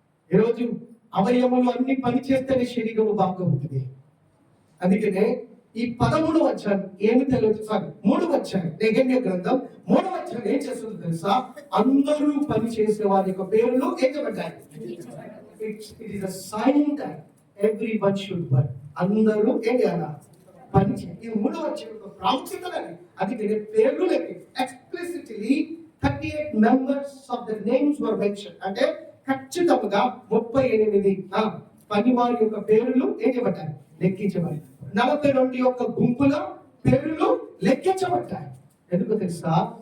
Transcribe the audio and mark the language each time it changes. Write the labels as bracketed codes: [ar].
[te] ఈరోజు అవయవములు అన్ని పని చేస్తేనే శరీరము బాగా ఉంటుంది. అందుకనే ఈ 13వ అధ్యాయం ఏమి తెలియదు, 3వ అధ్యాయం నెహెమ్యా గ్రంథం 3వ అధ్యాయం ఏం చేస్తుందో తెలుసా? అందరూ పని చేసే వారి యొక్క పేర్లు ఏం చెప్పబడ్డాయి? [en] It is a sign that everyone should work. [te] అందరూ ఏం చేయాలా? పని చేయాలి. ఈ 3వ అధ్యాయం యొక్క ప్రాముఖ్యత అందుకనే పేర్లు [en] Explicitly 38 members of the names were mentioned. [te] అంటే ఖచ్చితంగా 38 పని వారి యొక్క పేర్లు ఏం చేయబడ్డాయి? లెక్కించబడ్డాయి. 42 యొక్క గుంపుల పేర్లు లెక్కించబడ్డాయి. ఎందుకు తెలుసా?